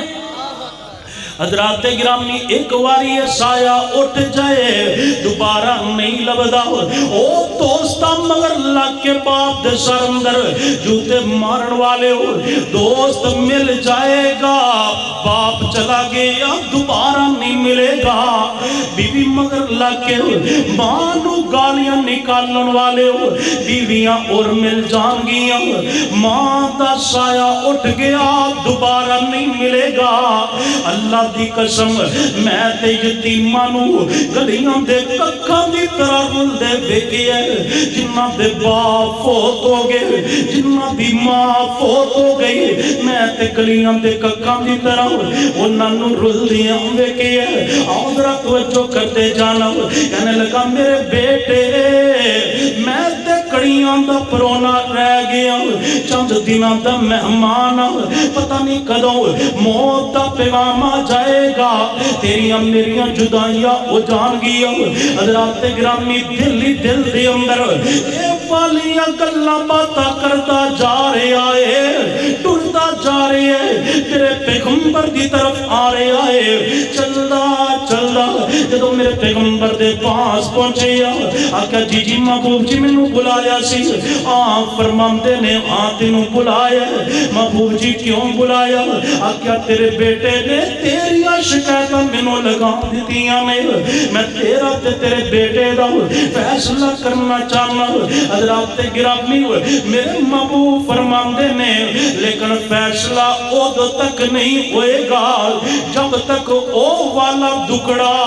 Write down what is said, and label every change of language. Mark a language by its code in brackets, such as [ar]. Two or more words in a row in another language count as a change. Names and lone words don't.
[pa] حضرات گرامی ایک واری سایہ اٹھ جائے دوبارہ نہیں لبدا او دوستا مگر لگ کے باپ دے سر اندر جوتے مارن والے ہو دوست مل جائے گا باپ چلا گیا دوبارہ نہیں ملے گا بیوی مگر لگ کے ماں نو گالیاں نکالن والے ہو بیویاں اور مل جان گیا ماں دا سایہ اٹھ گیا دوبارہ نہیں ملے گا اللہ دی قسم میں تے یتیماں نو گلیاں دے ککھاں دی طرح رلدے ویکھیا جنہاں دے باپ فوت ہو گئے جنہاں دی ماں فوت ہو گئی میں تے گلیاں دے ککھاں دی طرح انہاں نو رلدیاں ویکھیا آؤ ذرا توجہ کرتے جانا کہنے لگا میرے بیٹے میں تے کڑیاں دا پرونا رہ گیا چند دنوں دا مہمان پتہ نہیں کدوں موت دا پیغام آ جائے گا تیریاں میریاں جدائیاں ہو جان گیا حضرات گرامی دل دے اندر اے والیاں گلاں باتاں کرتا جا رہا ہے ٹرتا جا رہا ہے تیرے پیغمبر دی طرف آ رہا ہے چلدا چلدا جدو میرے پیغمبر دے پاس پہنچے آکھا جی محبوب جی میں بلایا سی فرماندے نے تینوں بلایا محبوب جی کیوں بلایا آکھا تیرے بیٹے نے تیری شکایت میں لگا دیتیاں میں تیرا تے تیرے بیٹے دا فیصلہ کرنا چاہنا حضرات گرامی میرے محبوب فرماندے نے لیکن فیصلہ ادو تک نہیں ہوئے گا جب تک او والا دکڑا